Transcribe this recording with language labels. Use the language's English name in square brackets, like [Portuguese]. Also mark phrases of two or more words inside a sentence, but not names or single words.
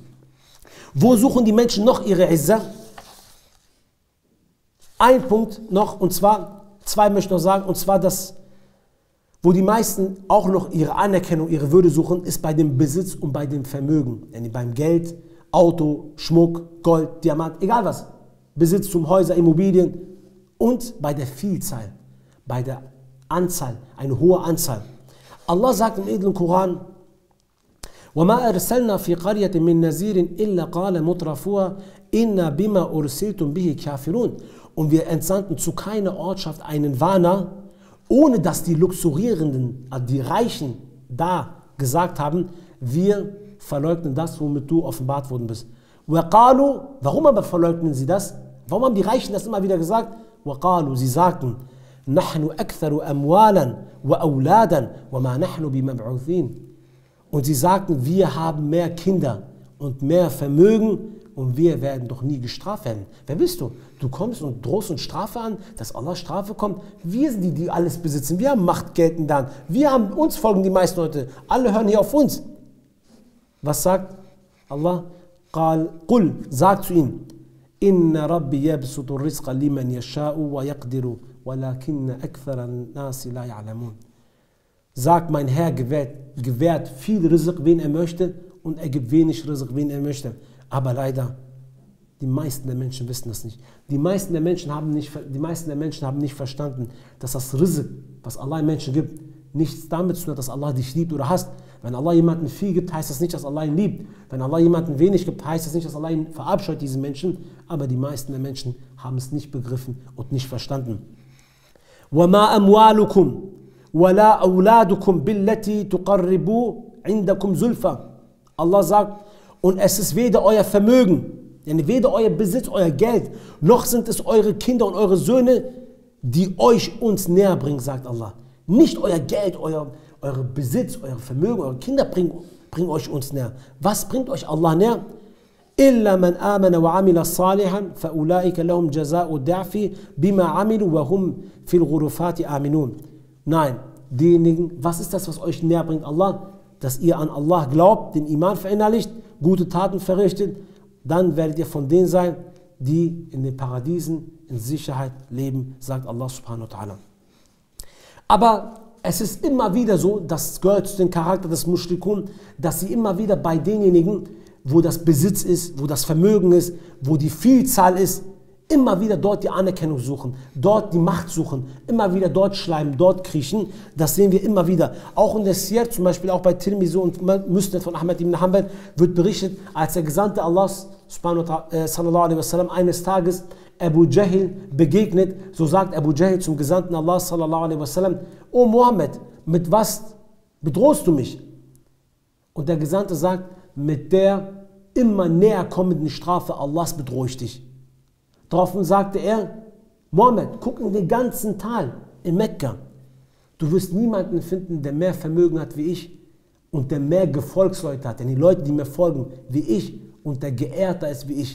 [German] Wo suchen die Menschen noch ihre Izzah? Ein Punkt noch, und zwar, zwei möchte ich noch sagen, und zwar das, wo die meisten auch noch ihre Anerkennung, ihre Würde suchen, ist bei dem Besitz und bei dem Vermögen. Yani beim Geld, Auto, Schmuck, Gold, Diamant, egal was. Besitztum, Häuser, Immobilien und bei der Vielzahl, bei der Anzahl, eine hohe Anzahl. Allah sagt im edlen Koran, [Arabic] وَمَا أَرْسَلْنَا فِي قَرْيَةٍ مِّن نَذِيرٍ إِلَّا قَالَ مُتْرَفُوهَا إِنَّا بِمَا أُرْسِلْتُمْ بِهِ كَافِرُونَ. [German] Und wir entsandten zu keiner Ortschaft einen Warner, ohne dass die Luxurierenden, die Reichen da gesagt haben, wir verleugnen das, womit du offenbart worden bist. وَقَالُوا, warum aber verleugnen sie das? Warum haben die Reichen das immer wieder gesagt? وَقَالُوا, sie sagten, [Arabic] نَحْنُ أَكْثَرُ أَمْوَالًا وَأَوْلَادًا وَمَا نَحْنُ بِمَبْعُوثِينَ. [German] Und sie sagten, wir haben mehr Kinder und mehr Vermögen und wir werden doch nie gestraft werden. Wer bist du? Du kommst und drohst uns Strafe an, dass Allah Strafe kommt. Wir sind die, die alles besitzen. Wir haben Macht, Geld und dann. Uns folgen die meisten Leute. Alle hören hier auf uns. Was sagt Allah? Qul, sagt zu ihnen, [Arabic] إن ربي يبسط الرزق لمن يشاء ويقدر ولكن أكثر الناس لا يعلمون. [German] Sagt, mein Herr gewährt viel Rizq, wen er möchte, und er gibt wenig Rizq, wen er möchte. Aber leider, die meisten der Menschen wissen das nicht. Die meisten der Menschen haben nicht verstanden, dass das Rizq, was Allah den Menschen gibt, nichts damit zu tun hat, dass Allah dich liebt oder hasst. Wenn Allah jemanden viel gibt, heißt das nicht, dass Allah ihn liebt. Wenn Allah jemanden wenig gibt, heißt das nicht, dass Allah ihn verabscheut, diesen Menschen. Aber die meisten der Menschen haben es nicht begriffen und nicht verstanden. [Arabic] وَمَا أَمْوَالُكُمْ وَلَا أَوْلَادُكُمْ بِالَّتِي تُقَرِّبُوا عِنْدَكُمْ زُلْفًا. [German] Allah sagt, und es ist weder euer Vermögen, weder euer Besitz, euer Geld, noch sind es eure Kinder und eure Söhne, die euch uns näher bringen, sagt Allah. Nicht euer Geld, euer Besitz, euer Vermögen, eure Kinder bringen euch uns näher. Was bringt euch Allah näher? [Arabic] إِلَّا مَنْ آمَنَ وَعَمِلَ صَالِحًا فَأُولَٰئِكَ لَهُمْ جَزَاءُ الضِّعْفِ بِمَا عَمِلُوا وَهُمْ فِي الْغُرُفَاتِ آمِنُونَ. [German] Nein, diejenigen, was ist das, was euch näher bringt, Allah? Dass ihr an Allah glaubt, den Iman verinnerlicht, gute Taten verrichtet, dann werdet ihr von denen sein, die in den Paradiesen in Sicherheit leben, sagt [Arabic] الله سبحانه وتعالى. [German] Aber es ist immer wieder so, das gehört zu dem Charakter des Mushrikun, dass sie immer wieder bei denjenigen, wo das Besitz ist, wo das Vermögen ist, wo die Vielzahl ist, immer wieder dort die Anerkennung suchen, dort die Macht suchen, immer wieder dort schleimen, dort kriechen. Das sehen wir immer wieder. Auch in der Siyar, zum Beispiel auch bei Tirmizi und Musnad von Ahmad ibn Hanbal, wird berichtet, als der Gesandte Allahs [Arabic] صلى الله عليه وسلم [German] eines Tages Abu Jahl begegnet, so sagt Abu Jahl zum Gesandten [Arabic] الله صلى الله عليه وسلم, [German] O Mohammed, mit was bedrohst du mich? Und der Gesandte sagt, mit der immer näher kommenden Strafe Allahs bedrohe ich dich. Daraufhin sagte er, Mohammed, guck in den ganzen Tal in Mekka. Du wirst niemanden finden, der mehr Vermögen hat wie ich und der mehr Gefolgsleute hat, denn die Leute, die mir folgen, wie ich und der geehrter ist wie ich.